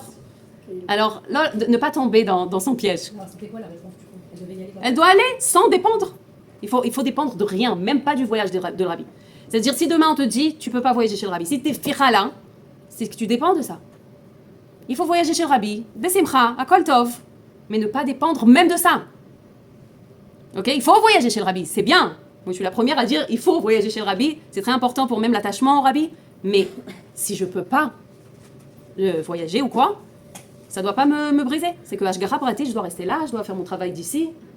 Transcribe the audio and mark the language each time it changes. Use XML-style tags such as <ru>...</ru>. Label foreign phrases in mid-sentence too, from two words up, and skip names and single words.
<fr>Alors, là, ne pas tomber dans son piège. Alors, c'était quoi la réponse du coup? Elle devait y aller Elle doit aller sans dépendre. Il faut dépendre de rien, même pas du voyage de le rabbi. C'est-à-dire, si demain on te dit, tu peux pas voyager chez le rabbi, si tu es ficha, c'est que tu dépends de ça. Il faut voyager chez le rabbi, besimcha, à</fr> <he>כל טוב,</he> <fr>mais ne pas dépendre même de ça. Ok, il faut voyager chez le rabbi, c'est bien. Moi, je suis la première à dire, il faut voyager chez le rabbi, c'est très important pour même l'attachement au rabbi. Mais si je peux pas voyager ou quoi, ça doit pas me briser. C'est que</fr> <he>השגחה פרטית,</he> <fr>je dois rester là, je dois faire mon travail d'ici.</fr>